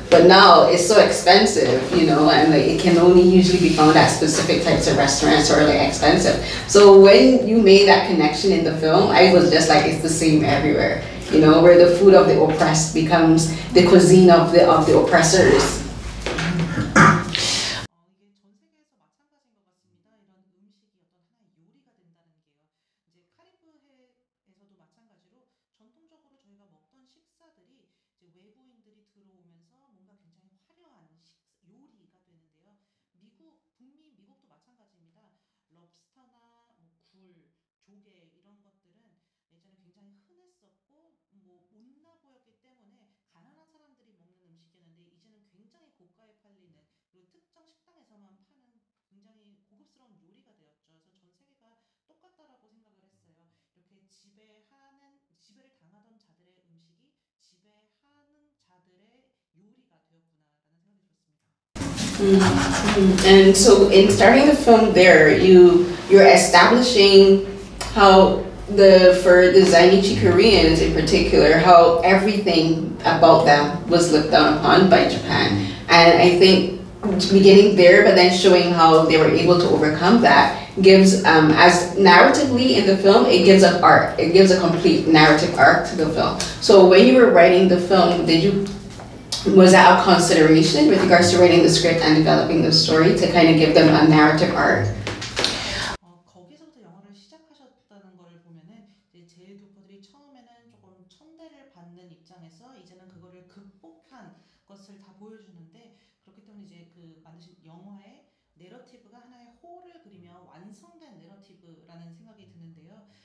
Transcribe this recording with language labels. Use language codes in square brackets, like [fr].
[en] But now it's so expensive, and like it can only usually be found at specific types of restaurants or like expensive. So when you made that connection in the film, I was just like, it's the same everywhere, where the food of the oppressed becomes the cuisine of the oppressors. [ko] 이게 전 세계에서 마찬가지인 것 같습니다. 이런 음식이 어떤 하나의 요리가 된다는 게요. 이제 카리브해에서도 마찬가지로 전통적으로 저희가 먹던 식사들이 이제 외부인들이 들어오면서 뭔가 굉장히 화려한 요리가 되는데요. 미국도 마찬가지입니다. 럽스터나 뭐 굴, 조개 이런 것들은 예전에 굉장히 흔했었고 뭐 못나 보였기 때문에 가난한 사람들이 먹는 음식이었는데, 이제는 굉장히 고가에 팔리는, 그리고 특정 식당에서만 파는 굉장히 고급스러운 요리가 되었죠. 그래서 전 세계가 똑같다라고 생각을 했어요. 이렇게 지배를 당하던 자들의 음식이 지배하는 자들의 요리가 되었구나라는 생각이 들었습니다. [en] And so in starting the film there, you're establishing how for the Zainichi Koreans in particular, how everything about them was looked down upon by Japan. And I think beginning there, but then showing how they were able to overcome that gives, as narratively in the film, it gives an arc. It gives a complete narrative arc to the film. So when you were writing the film, was that a consideration with regards to writing the script and developing the story to kind of give them a narrative arc? [ko] 거기서부터 영화를 시작하셨다는 걸 보면은 이제 제일 교포들이 처음에는 조금 천대를 받는 입장에서 이제는 그거를 극복한 것을 다 보여주는데, 그렇기 때문에 이제 그 만드신 영화의 내러티브가 하나의 호를 그리며 완성된 내러티브라는 생각이 드는데요.